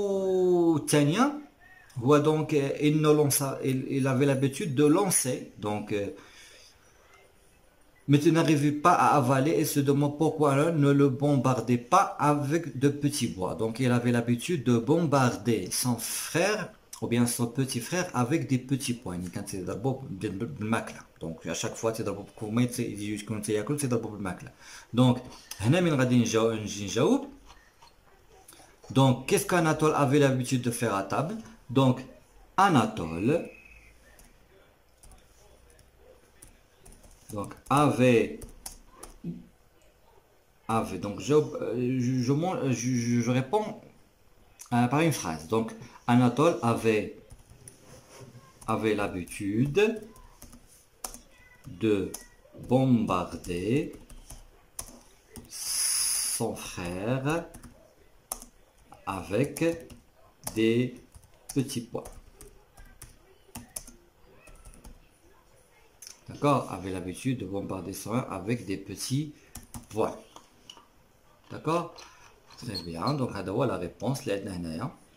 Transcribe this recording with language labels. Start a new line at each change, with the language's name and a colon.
Arabic: والثانية هو
French: donc il avait l'habitude de lancer. Donc mais tu n'arrivais pas à avaler et se demande pourquoi ne le bombardait pas avec de petits bois. Donc il avait l'habitude de bombarder son frère ou bien son petit frère avec des petits pois. Quand tu
Arabic: ضربوا بالماكله. Donc à chaque fois تضربوا كوما يكون تياكل تضربوا بالماكله. Donc هنا من غادي نجي نجاوب.
French: Donc qu'est-ce qu'Anatole avait l'habitude de faire à table. Donc Anatole donc avait donc je réponds par une phrase. Donc Anatole avait l'habitude de bombarder son frère avec des petits pois. D'accord. Avait l'habitude de bombarder son frère avec des petits pois. D'accord. Très bien.
Arabic: Donc هذا هو
French: la réponse
Arabic: اللي عندنا هنايا.